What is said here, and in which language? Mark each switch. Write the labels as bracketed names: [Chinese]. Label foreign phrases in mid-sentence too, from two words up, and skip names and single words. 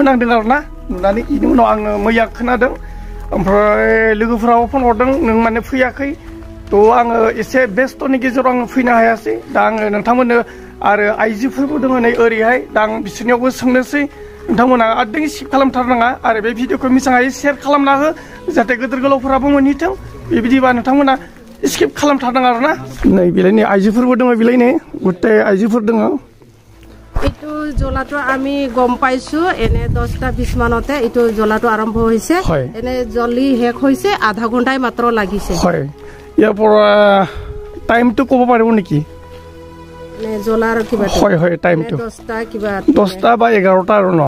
[Bodo] नांदों आरोना नुनानै बेनि उनाव आङो मैया खोनादों ओमफ्राय लोगोफोराबो फन हरदों नों माने फैयाखै तो आङो एसे बेस्थ'नि गेजेराव आङो फैनो हायासै दा आङो नोंथांमोननो आरो आइजोफोरबो दङ नै ओरैहाय दा आं बिसोरनियावबो सोंनोसै नोंथांमोना आदों स्किप खालामथारनाङा आरो बे भिडिअखौ मोजाङै शेयार खालामना हो जाहाथे गेदेर गोलावफोराबो मोनहैथों बेबायदिबा नोंथांमोना स्किप खालामथारनाङा आरोना नै बिलाय नै आइजोफोरबो दङ बिलाय नै गथाय आइजोफोर दङ [Assamese] এইটো জ্বলাটো আমি গম পাইছো এনে 10-20 মানতে এইটো জ্বলাটো আৰম্ভ হৈছে এনে জ্বলি শেষ হৈছে আধা ঘণ্টাই মাত্ৰ লাগিছে হয় ইয়াৰ পৰা টাইমটো ক'ব পাৰিব নেকি নে জ্বলাৰ কিবা হয় টাইমটো 10 বা 11টা আৰু ন